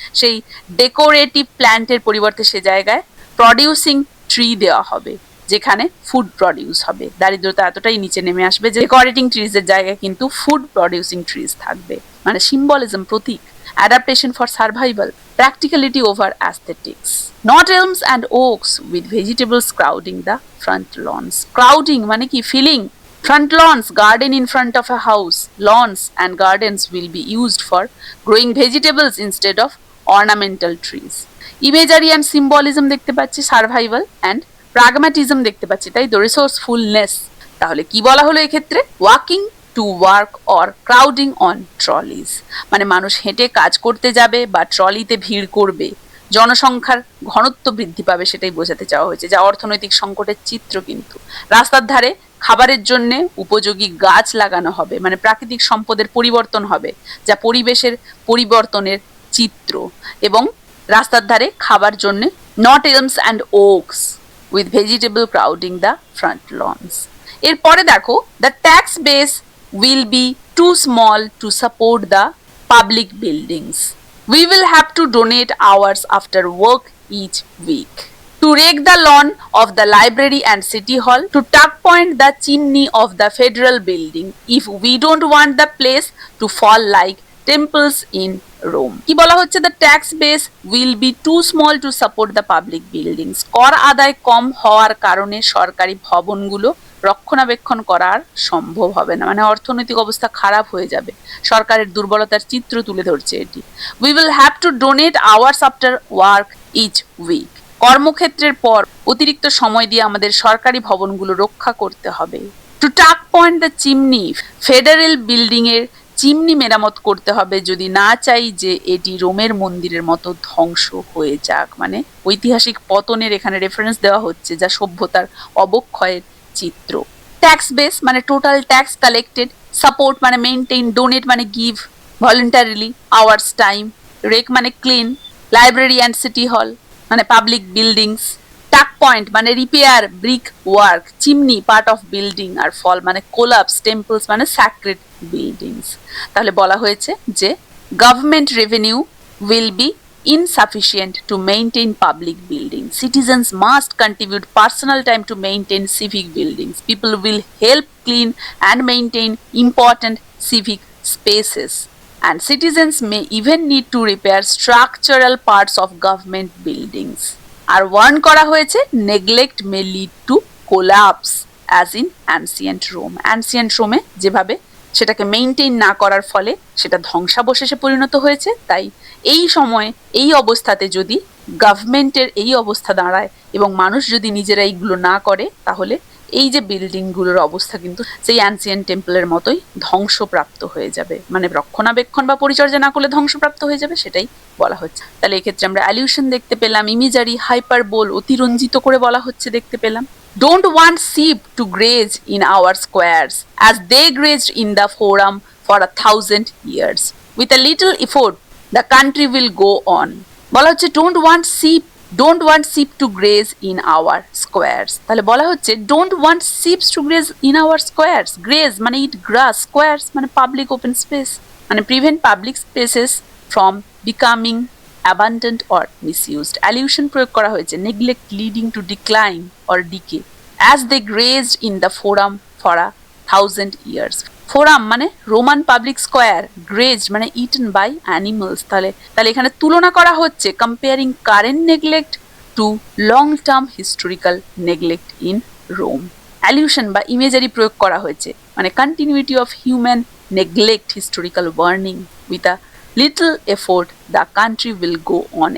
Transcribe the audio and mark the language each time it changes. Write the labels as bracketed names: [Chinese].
[Bangla] সেই ডেকোরেটিভ প্ল্যান্টের পরিবর্তে সে জায়গায় প্রডিউসিং ট্রি দেওয়া হবে, যেখানে ফুড প্রডিউস হবে। দারিদ্রতা এতটাই নিচে নেমে আসবে যে ডেকোরেটিং ট্রিজের জায়গায় কিন্তু ফুড প্রডিউসিং ট্রিজ থাকবে। [English] মানে সিম্বলিজম, প্রতীক। Adaptation for survival, practicality over aesthetics. Not elms and oaks with vegetables crowding the front lawns. [Bangla] Crowding মানে কি? [English] Filling. Front lawns, garden in front of a house. Lawns and gardens will be used for growing vegetables instead of ornamental trees. [Bangla] Imagery and symbolism দেখতে পাচ্ছি, survival and প্রাগম্যাটিজম দেখতে পাচ্ছি, তাই তো রিসোর্সফুলনেস। তাহলে কি বলা হলো এক্ষেত্রে? [English] walking to work or crowding on trolleys, [Bangla] মানে মানুষ হেঁটে কাজ করতে যাবে বা ট্রলিতে ভিড় করবে, জনসংখ্যার ঘনত্ব বৃদ্ধি পাবে, সেটাই বোঝাতে চাওয়া হয়েছে। যা অর্থনৈতিক সংকটের চিত্র। কিন্তু রাস্তার ধারে খাবারের জন্য উপযোগী গাছ লাগানো হবে, মানে প্রাকৃতিক সম্পদের পরিবর্তন হবে, যা পরিবেশের পরিবর্তনের চিত্র। এবং রাস্তার ধারে খাবার জন্য [English] Not elms and oaks with vegetable crowding the front lawns. [Bangla] এরপরে দেখো, [English] the tax base will be too small to support the public buildings. We will have to donate hours after work each week to rake the lawn of the library and city hall, to tuck point the chimney of the federal building if we don't want the place to fall like temples in Rome. [Bangla] কি বলা হচ্ছে? [English] the tax base will be too small to support the public buildings. [Bangla] কর আদায় কম হওয়ার কারণে সরকারি ভবনগুলো রক্ষণাবেক্ষণ করার সম্ভব হবে না, মানে অর্থনৈতিক অবস্থা খারাপ হয়ে যাবে। সরকারের দুর্বলতার চিত্র তুলে ধরছে এটি। [English] we will have to donate hours after work each week. [Bangla] কর্মক্ষেত্রের পর অতিরিক্ত সময় দিয়ে আমাদের সরকারি ভবনগুলো রক্ষা করতে হবে। [English] to tuck point the chimney, [Bangla] federal building এর চিমনি মেরামত করতে হবে যদি না চাই যে এটি রোমের মন্দিরের মতো ধ্বংস হয়ে যাক। মানে ঐতিহাসিক পতনের এখানে রেফারেন্স দেওয়া হচ্ছে, যা সভ্যতার অবক্ষয়ের চিত্র। [English] Tax base মানে total tax collected, support মানে maintain, donate মানে give voluntarily, hours time, rake মানে clean, library and city hall মানে public buildings, tuck point মানে repair, brick work, chimney part of building, আর fall মানে collapse, temples মানে sacred buildings. [Bangla] তাহলে বলা হয়েছে যে [English] Government revenue will be insufficient to maintain public buildings. Citizens must contribute personal time to maintain civic buildings. People will help clean and maintain important civic spaces. And citizens may even need to repair structural parts of government buildings. [Bangla] আর Warne করা হয়েছে [English] neglect may lead to collapse as in ancient Rome. [Bangla] Ancient Rome যেভাবে সেটাকে maintain না করার ফলে সেটা ধ্বংসাবশেষে পরিণত হয়েছে। তাই এই সময় এই অবস্থাতে যদি গভর্নমেন্টের এই অবস্থা দাঁড়ায় এবং মানুষ যদি নিজেরা এইগুলো না করে, তাহলে এই যে বিল্ডিংগুলোর অবস্থা কিন্তু সেই অ্যানসিয়েন্ট টেম্পলের মতোই ধ্বংসপ্রাপ্ত হয়ে যাবে, মানে রক্ষণাবেক্ষণ বা পরিচর্যা না করলে ধ্বংসপ্রাপ্ত হয়ে যাবে, সেটাই বলা হচ্ছে। তাহলে এক্ষেত্রে আমরা অ্যালিউশন দেখতে পেলাম, ইমেজারি, হাইপারবোল, অতিরঞ্জিত করে বলা হচ্ছে দেখতে পেলাম। [English] Don't want sheep to graze in our squares as they grazed in the forum for 1,000 years. With a little effort, the country will go on. [Bangla] বলা হচ্ছে [English] don't want sheep don't want sheep to graze in our squares, [Bangla] তাহলে বলা হচ্ছে [English] Don't want sheeps to graze in our squares. Graze মানে eat grass, squares মানে public open space, মানে prevent public spaces from becoming abandoned or misused. Allusion [Bangla] প্রয়োগ করা হয়েছে [English] neglect leading to decline or decay as they grazed in the forum for 1,000 years. Forum মানে Roman public square, graze মানে eaten by animals. [Bangla] তাহলে এখানে তুলনা করা হচ্ছে [English] Comparing current neglect to long term historical neglect in Rome. [Bangla] অ্যালিউশন বা imagery প্রয়োগ করা হয়েছে মানে [English] Continuity of human neglect historical warning with a little effort the country will go on.